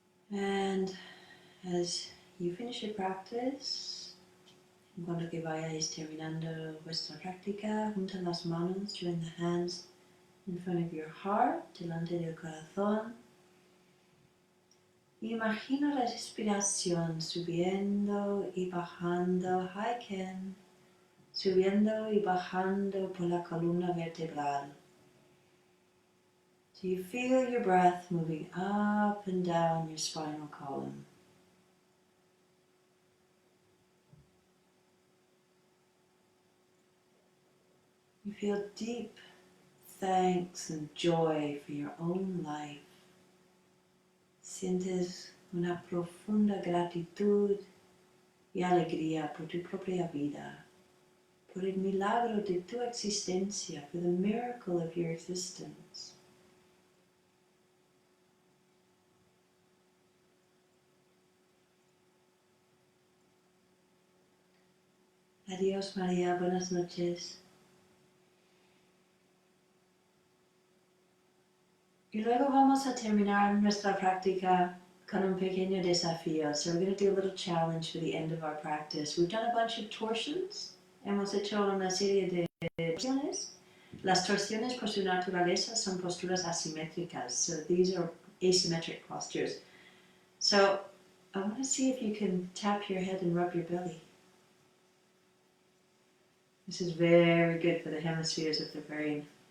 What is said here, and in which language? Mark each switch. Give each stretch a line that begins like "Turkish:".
English: And as you finish your practice,
Spanish: cuando que vayáis terminando vuestra práctica, junta las manos,
English: join the hands in front of your heart,
Spanish: delante del corazón. Imagina la respiración subiendo y bajando, subiendo y bajando por la columna vertebral.
English: Do you feel your breath moving up and down your spinal column? You feel deep thanks and joy for your own life.
Spanish: Sientes una profunda gratitud y alegría por tu propia vida, por el milagro de tu existencia,
English: for the miracle of your existence.
Spanish: Adiós, María, buenas noches. Y luego vamos a terminar nuestra práctica con un pequeño desafío.
English: So we're going to do a little challenge for the end of our practice. We've done a bunch of torsions.
Spanish: Hemos hecho una serie de torsiones. Las torsiones por su naturaleza son posturas asimétricas.
English: So these are asymmetric postures. So I want to see if you can tap your head and rub your belly. This is very good for the hemispheres of the brain.